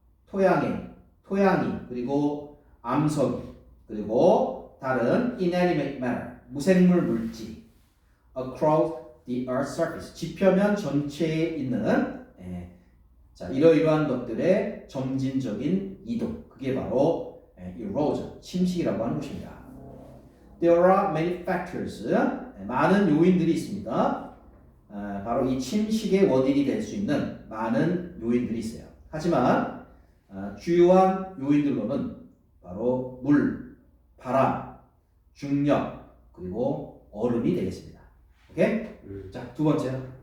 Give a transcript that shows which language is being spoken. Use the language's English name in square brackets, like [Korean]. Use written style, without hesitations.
[Korean] 토양이 그리고 암석이 그리고 다른 [English] inanimate matter, [Korean] 무생물 물질이 [English] across the earth's surface, [Korean] 지표면 전체에 있는 자, 이러이러한 것들의 점진적인 이동, 그게 바로 erosion, 침식이라고 하는 것입니다. [English] There are many factors, [Korean] 많은 요인들이 있습니다. 바로 이 침식의 원인이 될 수 있는 많은 요인들이 있어요. 하지만 주요한 요인들로는 바로 물, 바람, 중력, 그리고 얼음이 되겠습니다. 오케이? 자, 두 번째.